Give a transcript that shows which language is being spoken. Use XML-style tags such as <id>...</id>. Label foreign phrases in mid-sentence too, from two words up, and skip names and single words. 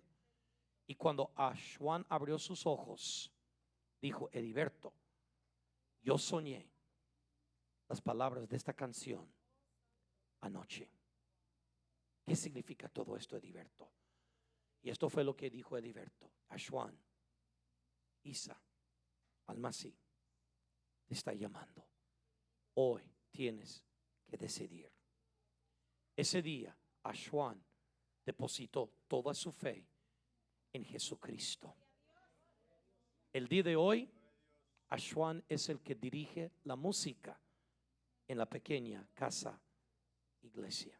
<es>Y cuando Ashwan abrió sus ojos, dijo, Heriberto, yo soñé las palabras de esta canción anoche. ¿Qué significa todo esto, Heriberto? Y esto fue lo que dijo Heriberto. Ashwan, Isa al-Masih te está llamando. Hoy tienes que decidir. Ese día Ashwan depositó toda su fe en Jesucristo. El día de hoy Ashwan es el que dirige la música en la pequeña casa iglesia.</es>